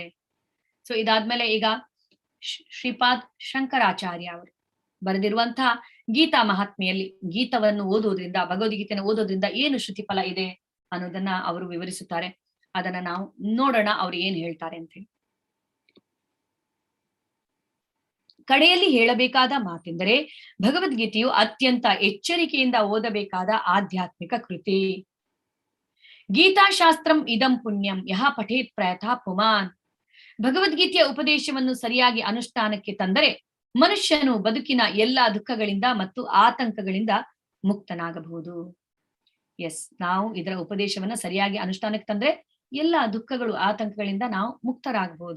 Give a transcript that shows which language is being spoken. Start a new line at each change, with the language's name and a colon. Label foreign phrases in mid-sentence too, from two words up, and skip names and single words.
Kannada: ಸೊ ಇದಾದ್ಮೇಲೆ ಈಗ ಶ್ರೀಪಾದ್ ಶಂಕರಾಚಾರ್ಯ ಅವರು ಬರೆದಿರುವಂತಹ ಗೀತಾ ಮಹಾತ್ಮೆಯಲ್ಲಿ ಗೀತವನ್ನು ಓದುವುದರಿಂದ, ಭಗವದ್ಗೀತೆಯನ್ನು ಓದೋದ್ರಿಂದ ಏನು ಶ್ರುತಿ ಫಲ ಇದೆ ಅನ್ನೋದನ್ನ ಅವರು ವಿವರಿಸುತ್ತಾರೆ. ಅದನ್ನ ನಾವು ನೋಡೋಣ ಅವ್ರು ಏನ್ ಹೇಳ್ತಾರೆ ಅಂತ ಹೇಳಿ. ಕಡೆಯಲ್ಲಿ ಹೇಳಬೇಕಾದ ಮಾತೆಂದರೆ, ಭಗವದ್ಗೀತೆಯು ಅತ್ಯಂತ ಎಚ್ಚರಿಕೆಯಿಂದ ಓದಬೇಕಾದ ಆಧ್ಯಾತ್ಮಿಕ ಕೃತಿ.
Sanskrit: ಗೀತಾಶಾಸ್ತ್ರಂ ಇದಂ ಪುಣ್ಯಂ ಯಹ ಪಠೇತ್ ಪ್ರಯತಃ ಪುಮಾನ್.
Kannada: ಭಗವದ್ಗೀತೆಯ ಉಪದೇಶವನ್ನು ಸರಿಯಾಗಿ ಅನುಷ್ಠಾನಕ್ಕೆ ತಂದರೆ ಮನುಷ್ಯನು ಬದುಕಿನ ಎಲ್ಲಾ ದುಃಖಗಳಿಂದ ಮತ್ತು ಆತಂಕಗಳಿಂದ ಮುಕ್ತನಾಗಬಹುದು. ಎಸ್, ನಾವು ಇದರ ಉಪದೇಶವನ್ನ ಸರಿಯಾಗಿ ಅನುಷ್ಠಾನಕ್ಕೆ ತಂದ್ರೆ ಎಲ್ಲಾ ದುಃಖಗಳು ಆತಂಕಗಳಿಂದ ನಾವು ಮುಕ್ತರಾಗಬಹುದು.